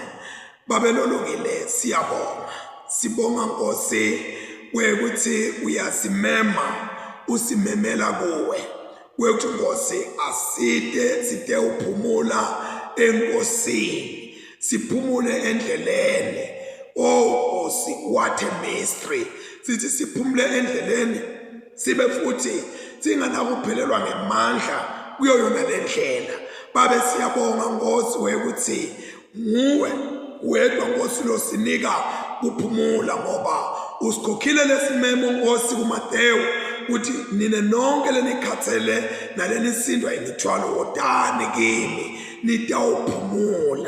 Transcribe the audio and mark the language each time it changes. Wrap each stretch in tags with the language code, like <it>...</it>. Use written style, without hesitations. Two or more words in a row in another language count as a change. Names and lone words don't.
<ss>Babelolungile siyabonga. Sibonga Nkosi wekuthi uyasimema usimemela kuwe. Wekuthi Nkosi aside side uphumula enkosini. Siphumule endleleni. Oh Nkosi,</ss> <en>what a mystery.</en> <ss>Sithi siphumule endleleni sibe futhi singanakuphelelwa ngemandla kuyo yona lendlela. Babe siyabonga Nkosi wekuthi nguwe wedwa Nkosi losinika kuphumula, ngoba usikhokhile lesimemo Nkosi kuMateyu uthi nine nonke lenikhathele nalenisindwa imithwalo wodani kimi nitawuphumula.</ss>